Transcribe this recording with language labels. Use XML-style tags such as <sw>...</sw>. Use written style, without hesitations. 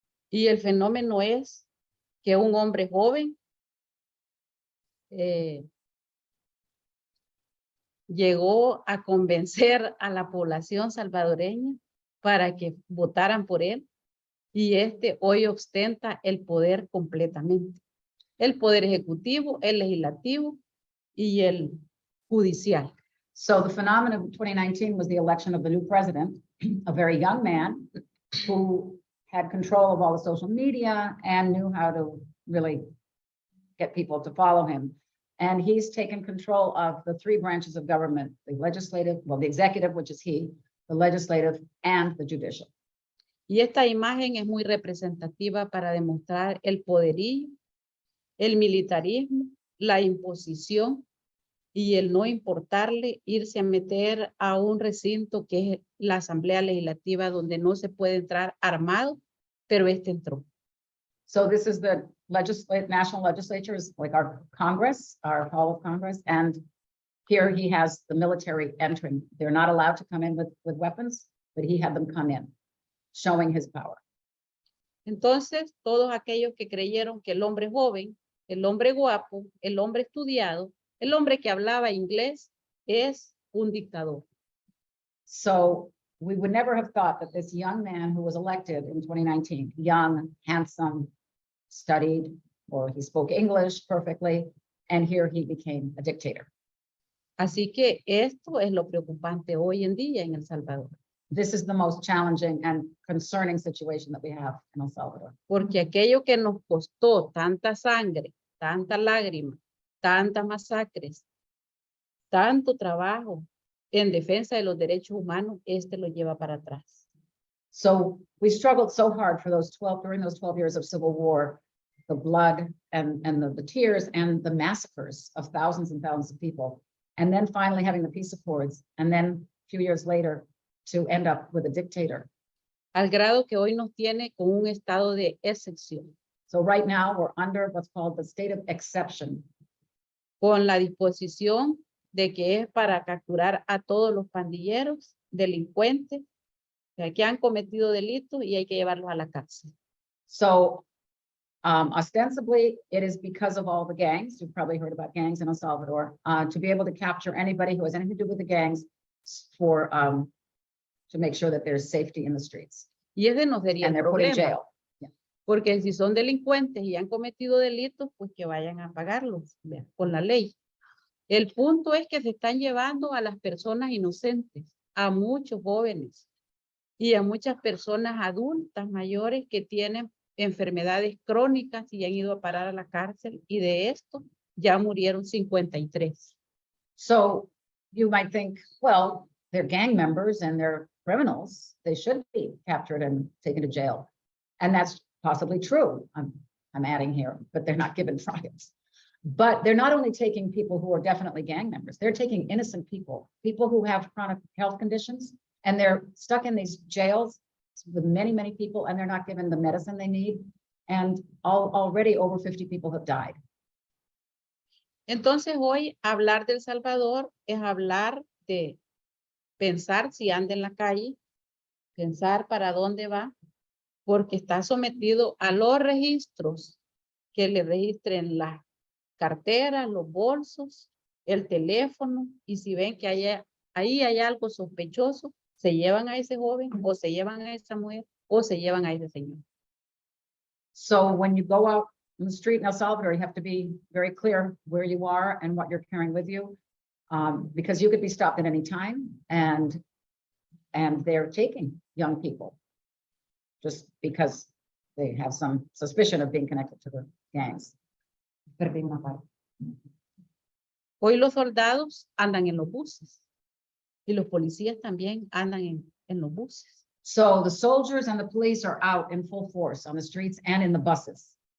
<es>Y el fenómeno es que un hombre joven llegó a convencer a la población salvadoreña para que votaran por él, y hoy ostenta el poder completamente. El poder ejecutivo, el legislativo y el judicial.</es> <en>So the phenomenon of 2019 was the election of the new president, a very young man who had control of all the social media and knew how to really get people to follow him. And he's taken control of the three branches of government, the legislative, well, the executive, which is he, the legislative, and the judicial.</en> <es>Y esta imagen es muy representativa para demostrar el poderío, el militarismo, la imposición y el no importarle irse a meter a un recinto que es la Asamblea Legislativa, donde no se puede entrar armado, pero entró.</es> <en>So this is the national legislature, is like our Congress, our Hall of Congress, and here he has the military entering. They're not allowed to come in with weapons, but he had them come in, showing his power.</en> <es>Entonces, todos aquellos que creyeron que el hombre joven, el hombre guapo, el hombre estudiado, el hombre que hablaba inglés es un dictador.</es> <en>So we would never have thought that this young man who was elected in 2019, young, handsome, studied, or he spoke English perfectly, and here he became a dictator.</en> <es>Así que esto es lo preocupante hoy en día en El Salvador.</es> <en>This is the most challenging and concerning situation that we have in El Salvador.</en> <es>Porque aquello que nos costó tanta sangre, tanta lágrima, tantas masacres, tanto trabajo en defensa de los derechos humanos, lo lleva para atrás.</es> <en>So we struggled so hard for during those 12 years of civil war, the blood and the tears and the massacres of thousands and thousands of people. And then finally having the peace accords. And then a few years later to end up with a dictator.</en> <es>Al grado que hoy nos tiene con un estado de excepción.</es> <en>So right now we're under what's called the state of exception.</en> <es>Con la disposición de que es para capturar a todos los pandilleros, delincuentes, que han cometido delitos y hay que llevarlos a la cárcel.</es> <en>So ostensibly, it is because of all the gangs. You've probably heard about gangs in El Salvador, to be able to capture anybody who has anything to do with the gangs for to make sure that there's safety in the streets.</en> <es>Y ese no sería</es> <en>And</en> <es>el</es> <en>they're put in</en> <es>problema.</es> <en>jail.</en> <es>Porque si son delincuentes y han cometido delitos, pues que vayan a pagarlos con la ley. El punto es que se están llevando a las personas inocentes, a muchos jóvenes y a muchas personas adultas mayores que tienen enfermedades crónicas y han ido a parar a la cárcel, y de esto ya murieron 53.</es> <en>So you might think, well, they're gang members and they're criminals. They should be captured and taken to jail. And that's possibly true. I'm adding here, but they're not given trials. But they're not only taking people who are definitely gang members, they're taking innocent people, people who have chronic health conditions, and they're stuck in these jails with many, many people, and they're not given the medicine they need. And already over 50 people have died.</en> <es>Entonces hoy hablar de El Salvador es hablar de pensar si anda en la calle, pensar para dónde va, porque está sometido a los registros que le registren las carteras, los bolsos, el teléfono, y si ven que ahí hay algo sospechoso, se llevan a ese joven, o se llevan a esa mujer, o se llevan a ese señor.</es> <en>So when you go out in the street in El Salvador, you have to be very clear where you are and what you're carrying with you. Because you could be stopped at any time and they're taking young people just because they have some suspicion of being connected to the gangs.</en> <es>Hoy los soldados andan en los buses y los policías también andan en los buses.</es> <en>So the soldiers and the police are out in full force on the streets and in the buses.</en>